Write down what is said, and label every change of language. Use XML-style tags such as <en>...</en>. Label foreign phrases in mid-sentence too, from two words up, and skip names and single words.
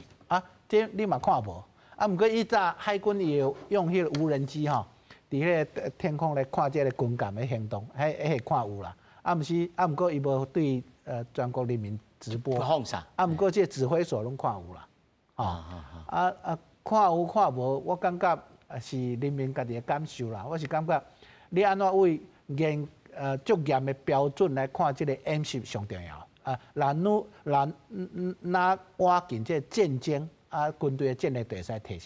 <nan>啊，这你嘛看无？啊，毋过以早海军伊有用迄个无人机吼，伫迄个天空来看这个军舰的行动，迄看有啦。啊，毋过伊无对全国人民直播，啊，毋过这指挥所拢看有啦，看有看无，我感觉是人民家己的感受啦。我是感觉你安怎为足严的标准来看这个演习上重要啊，哪挖紧这战争军队的战力就会使提升。</nan>